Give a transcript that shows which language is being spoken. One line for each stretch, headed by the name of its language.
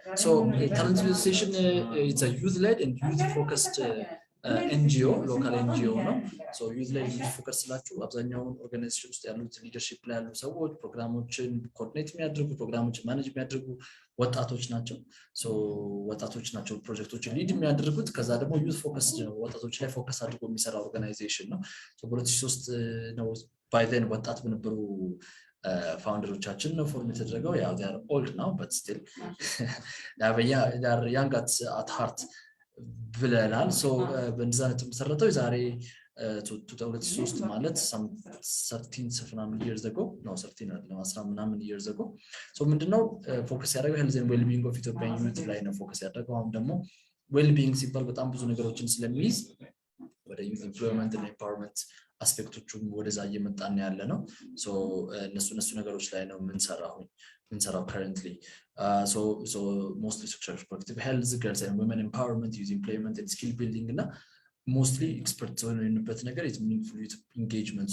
English: So Talent Youth Association it's a youth-led and youth-focused NGO, local NGO ነው.
Amharic: So youth-led youth-focused ስላችሁ አብዛኛውን ኦርጋናይዜሽን ውስጥ ያሉት ሊደርሺፕ ላይ ያሉ ሰዎች ፕሮግራሞችን ኮኦርዲኔት የሚያደርጉ ፕሮግራሞችን ማኔጅ የሚያደርጉ ወጣቶች ናቸው. So ወጣቶች ናቸው ፕሮጀክቶችን ሊድ የሚያደርጉት ከዛ ደግሞ youth-focused ነው ወጣቶች ላይ ፎከስ አድርጎ የሚሰራ ኦርጋናይዜሽን ነው. So በ2003 ነው by then ወጣት በነበሩ ፋውንደሮቻችን ነው ፎርም የተደረገው ያው
English: they are old now but still they are young at heart
Amharic: ብለናል. so በእንደዛ ነው የተመሰረተው የዛሬ 2003 ማለት 13 years ago no 13 አይደለም 10 ምናምን years ago. so ምንድነው ፎከስ ያደረገው
English: health and well-being of Ethiopian youth
Amharic: ላይ ነው ፎከስ ያደረገው። አሁን ደግሞ well-being ሲባል በጣም ብዙ ነገሮችን ስለሚይዝ ወደ
English: youth employment and empowerment
Amharic: አስፔክቶቹም ወደዛ እየመጣን ያለ ነው. so እነሱ ነገሮች ላይ ነው የምንሰራው currently.
English: so mostly social reproductive health, girls and women empowerment, youth employment and skill building እና mostly experts
Amharic: ሆነንበት ነገር
English: is meaningful youth engagement.